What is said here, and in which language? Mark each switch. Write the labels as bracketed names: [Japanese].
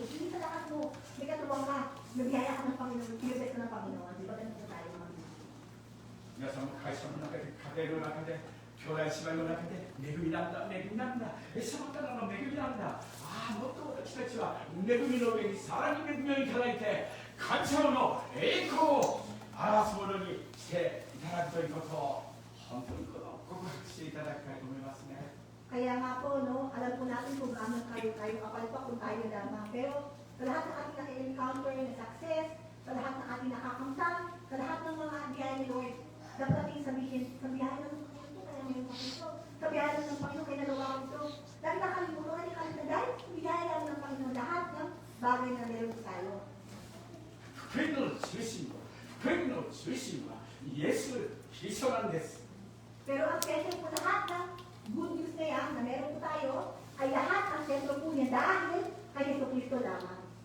[Filipino] Hindi sa lakas mo, may katuwang ka, nagbiyaya ka ng Panginoon, pinibes ka ng Panginoon. Di ba gano'n po tayo mga Pilipino? [Japanese] 皆さんも会社の中で、家庭の中で、兄弟姉妹の中で、恵みなんだ、恵みなんだ、イエス様からの恵みなんだ。ああ、もっと私たちは恵みの上にさらに恵みをいただいて、神様の栄光を表すものにしていただくということを、本当に告白していただきたいと思いますね。 [Filipino] Kaya nga po, no, alam po natin kung gaano tayo kapalpak kung tayo lamang. Pero sa lahat ng ating na-encounter na success, sa lahat ng ating nakakamtan, sa lahat ng mga biyaya ni Lord, dapat natin sabihin, sa biyaya ng Panginoon, kaya ngayon ito. Sa biyaya ng Panginoon, kaya nalawa ko ito. Dahil nakalimutan, dahil biyaya ng Panginoon, lahat ng bagay na meron tayo. [Japanese] 福音の中心はイエス・キリストなんです。 [Filipino] Pero ang sentro po lahat ng good news na yan na meron po tayo, ay lahat ang sentro po niya dahil kay Yesu Cristo lamang.